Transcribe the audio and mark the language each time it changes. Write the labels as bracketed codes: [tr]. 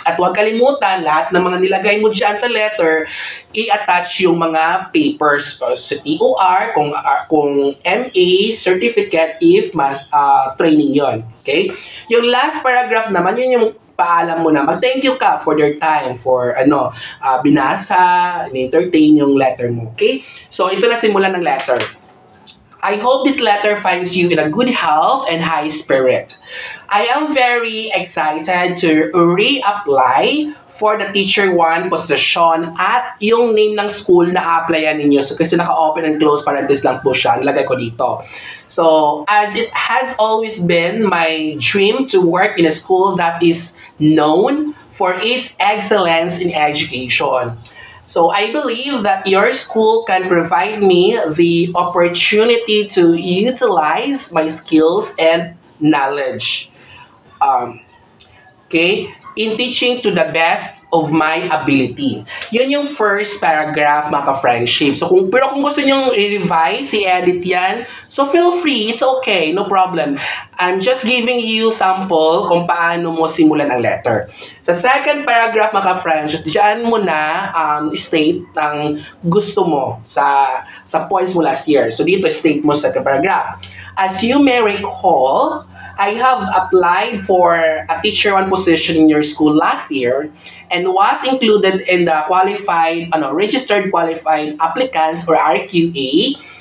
[tl] At huwag kalimutan, lahat ng mga nilagay mo dyan sa letter, i-attach yung mga papers sa TOR, kung MA, certificate, if training yon. Okay? Yung last paragraph naman, yun yung paalam mo na mag-thank you ka [en] for their time, [tl] for binasa, entertain yung letter mo. Okay? So, ito na simulan ng letter. [en] I hope this letter finds you in a good health and high spirit. I am very excited to reapply for the Teacher 1 position at [tl] yung name ng school na applyan ninyo. So, kasi naka-open and close parenthesis lang po siya. Nilagay ko dito. [en] So, as it has always been my dream to work in a school that is known for its excellence in education. So I believe that your school can provide me the opportunity to utilize my skills and knowledge. Okay? In teaching to the best of my ability. [tl] Yun yung first paragraph, mga ka-friendship. So, pero kung gusto nyo i-revise, i-edit yan, [en] so feel free, it's okay, no problem. I'm just giving you sample [tl] kung paano mo simulan ang letter. Sa second paragraph, mga ka-friendship, dyan mo na state ng gusto mo sa points mo last year. So, dito state mo sa second paragraph. [en] As you may recall, I have applied for a Teacher 1 position in your school last year and was included in the registered qualified applicants or RQA.